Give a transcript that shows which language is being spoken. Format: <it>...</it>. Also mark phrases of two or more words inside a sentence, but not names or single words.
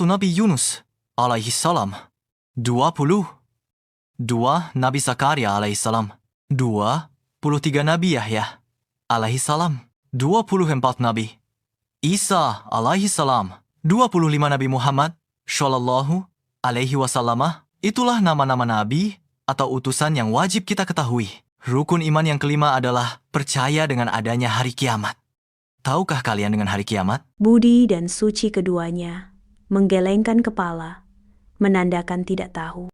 <id>Nabi Yunus alaihissalam. 22. Nabi Zakaria alaihissalam. 23. Nabi Yahya alaihissalam. 24. Nabi Isa alaihissalam. 25. Nabi Muhammad</id> <ar>صلى الله عليه وسلم.</ar> <id>Itulah nama-nama nabi atau utusan yang wajib kita ketahui. Rukun iman yang kelima adalah percaya dengan adanya hari kiamat. Tahukah kalian dengan hari kiamat? Budi dan suci keduanya menggelengkan kepala, menandakan tidak tahu.</id>